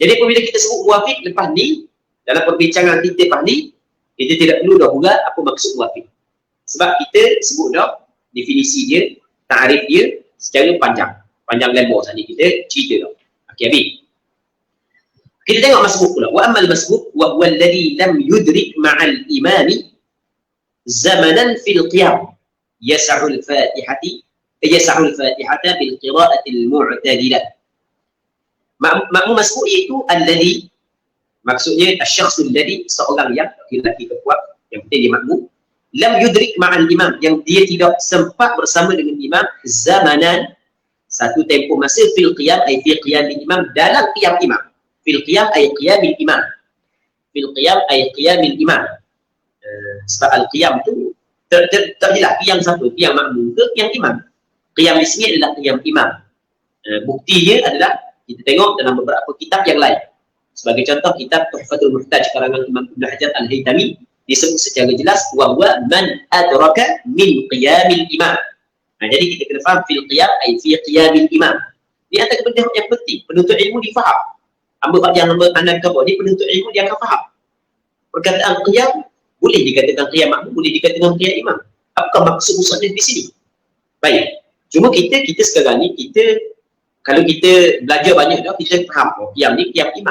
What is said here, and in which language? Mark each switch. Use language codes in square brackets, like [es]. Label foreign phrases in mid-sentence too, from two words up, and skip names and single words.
[ms] Jadi apabila kita sebut muwafiq lepas ni, dalam perbincangan kita lepas ni, kita tidak perlu dah buat apa maksud muwafiq. Sebab kita sebut dah definisi dia, ta'rif dia secara panjang lebar tadi kita cerita dah. Okey, habis. Kita tengok masbuk pula. [ar] وأما المسبوق وهو الذي لم يدرك مع الإمام زمنا في القيام يسع الفاتحة بالقراءة المعتدلة. [ms] Makmum masbuk iaitu alladhi, maksudnya [ar] الشخص الذي, [ms] seorang yang lelaki kekuat, yang penting dia makmum, [ar] لم يدرك مع الإمام, [ms] yang dia tidak sempat bersama dengan imam zamanan, satu tempoh masa, [ar] في القيام أي في قيام الإمام, [ms] dalam qiyam imam. [ar] في القيام أي قيام الإمام. في القيام أي قيام الإمام. [ms] Sebab al-qiyam tu tak jelas qiyam siapa, qiyam makmum ke qiyam imam. Qiyam di sini adalah qiyam imam. Buktinya adalah kita tengok dalam beberapa kitab yang lain. Sebagai contoh kitab Tuhfatul Muhtaj karangan Imam Ibn Hajar Al-Haytami disebut secara jelas [ar] وهو من أدرك من قيام الإمام. [ms] Jadi kita kena faham [ar] في القيام أي في قيام الإمام. [ms] Ini antara benda yang penting, penuntut ilmu difaham. Hamba yang anda kata ni penuntut ilmu dia akan faham. Perkataan qiyam boleh dikatakan qiyam makmum, boleh dikatakan qiyam imam. Apakah maksud musannif di sini? Baik. Cuma kita sekarang ni kalau kita belajar banyak dah, kita faham qiyam ni qiyam imam.